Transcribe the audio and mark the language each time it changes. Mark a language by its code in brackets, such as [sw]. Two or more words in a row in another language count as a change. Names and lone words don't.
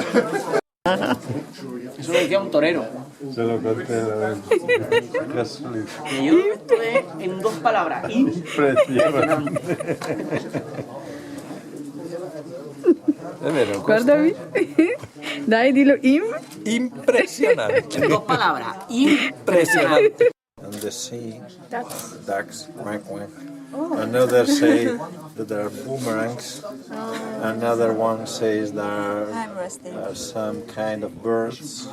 [es] Eso lo decía un torero. Se lo conté la vez. Casualidad. Que yo lo estuve en dos palabras. Impresionante. [it] È vero. Guardami. Dai, dillo Impressionante. [es] En dos palabras. Impresionante. [en] On the sea, ducks, quack quack. Another say that there are boomerangs. Another one says there are some kind of birds.